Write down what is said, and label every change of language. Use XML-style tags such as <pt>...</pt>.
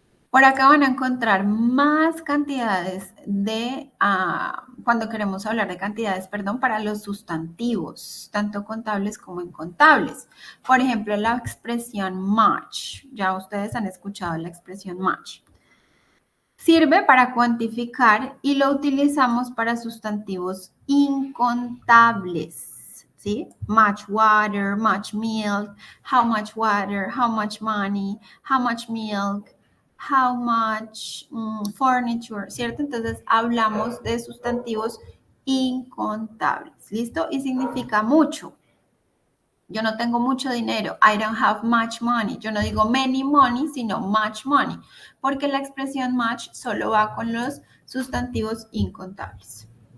<es>Por acá van a encontrar más cantidades de, cuando queremos hablar de cantidades, perdón, para los sustantivos, tanto contables como incontables. Por ejemplo, la expresión much. Ya ustedes han escuchado la expresión much. Sirve para cuantificar y lo utilizamos para sustantivos incontables. ¿Sí?</es> <en>Much water, much milk, how much water, how much money, how much milk.</en> <es>How much furniture, ¿cierto? Entonces hablamos de sustantivos incontables, ¿listo? Y significa mucho. Yo no tengo mucho dinero. I don't have much money. Yo no digo many money, sino much money, porque la expresión much solo va con los sustantivos incontables.</es>